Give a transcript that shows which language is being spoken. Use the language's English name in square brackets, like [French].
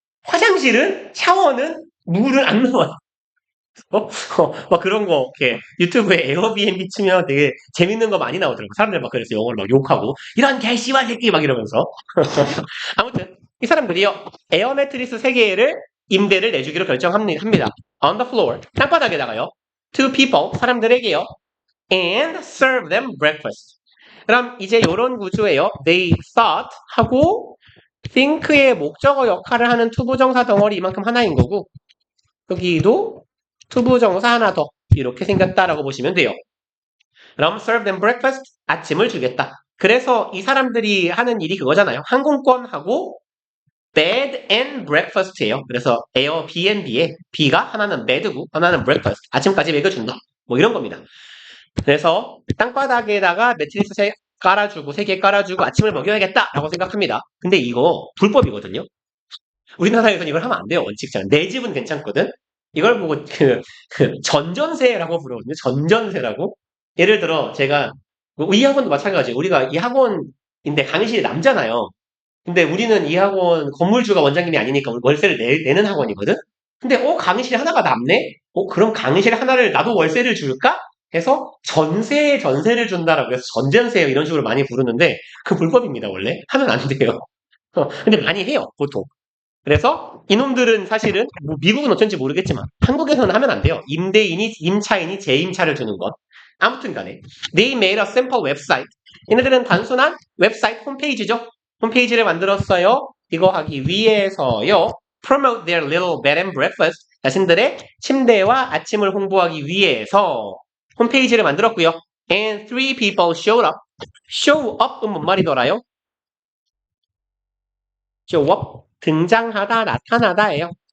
[Korean] 화장실은 샤워는 물은 안 나와요. 막 그런 거 이렇게 유튜브에 에어비앤비 치면 되게 재밌는 거 많이 나오더라고. 사람들 막 그래서 영어를 막 욕하고 이런 개씨발 새끼 막 이러면서 아무튼 이 사람들이요 에어 매트리스 3개를 임대를 내주기로 결정합니다. [English] On the floor [Korean] 땅바닥에다가요. [English] To people [Korean] 사람들에게요. [English] And serve them breakfast. [Korean] 그럼 이제 이런 구조예요. [English] They thought [Korean] 하고 think의 목적어 역할을 하는 투부정사 덩어리 이만큼 하나인 거고 여기도 투부정사 하나 더 이렇게 생겼다라고 보시면 돼요. 그럼 [English] serve them breakfast [Korean] 아침을 주겠다. 그래서 이 사람들이 하는 일이 그거잖아요. 항공권하고 [English] bed and breakfast [Korean] 예요. 그래서 에어비앤비에 B가 하나는 bed고 하나는 breakfast 아침까지 먹여준다. 뭐 이런 겁니다. 그래서 땅바닥에다가 매트리스 깔아주고 3개 깔아주고 아침을 먹여야겠다라고 생각합니다. 근데 이거 불법이거든요. 우리나라에서는 이걸 하면 안 돼요. 원칙상 내 집은 괜찮거든. 이걸 보고 전전세라고 부르거든요. 전전세라고. 예를 들어 제가 이 학원도 마찬가지예요. 우리가 이 학원인데 강의실이 남잖아요. 근데 우리는 이 학원 건물주가 원장님이 아니니까 월세를 내는 학원이거든. 근데 강의실 하나가 남네. 그럼 강의실 하나를 나도 월세를 줄까? 해서 전세를 준다라고 해서 전전세 이런 식으로 많이 부르는데 그 불법입니다 원래 하면 안 돼요. 근데 많이 해요 보통. 그래서 이놈들은 사실은 뭐 미국은 어쩐지 모르겠지만 한국에서는 하면 안 돼요. 임대인이 임차인이 재임차를 주는 것. 아무튼 간에 [English] They made a sample website. [Korean] 얘네들은 단순한 웹사이트 홈페이지죠. 홈페이지를 만들었어요. 이거 하기 위해서요. [English] Promote their little bed and breakfast. [Korean] 자신들의 침대와 아침을 홍보하기 위해서 홈페이지를 만들었고요. [English] And 3 people showed up. Show up [Korean] 은 뭔 말이더라요? [English] show up. [Korean] 등장하다, 나타나다예요.